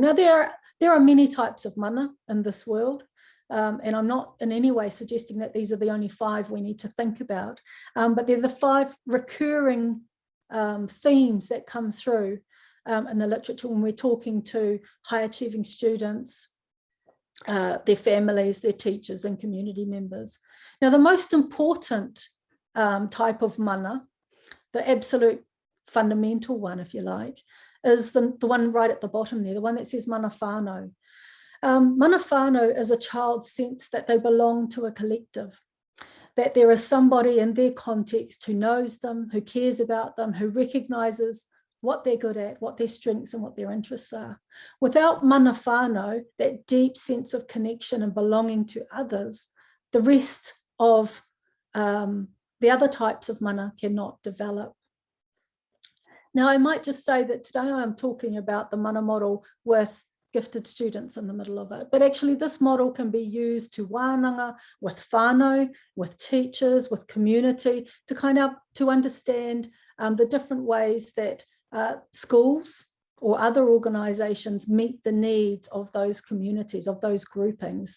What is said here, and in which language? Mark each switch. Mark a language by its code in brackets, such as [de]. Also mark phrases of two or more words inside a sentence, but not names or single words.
[en] Now, there are many types of mana in this world, and I'm not in any way suggesting that these are the only 5 we need to think about, but they're the 5 recurring themes that come through in the literature when we're talking to high-achieving students, their families, their teachers, and community members. Now, the most important type of mana, the absolute fundamental one, if you like, is the one right at the bottom there, the one that says [mi] mana whānau. Mana whānau [en] is a child's sense that they belong to a collective, that there is somebody in their context who knows them, who cares about them, who recognises what they're good at, what their strengths and what their interests are. [mi] Without mana whānau, [en] that deep sense of connection and belonging to others, the rest of the other types of mana cannot develop. Now, I might just say that today I'm talking about the mana model with gifted students in the middle of it, but actually this model can be used to wānanga, with whānau, with teachers, with community, to understand the different ways that schools or other organisations meet the needs of those communities, of those groupings.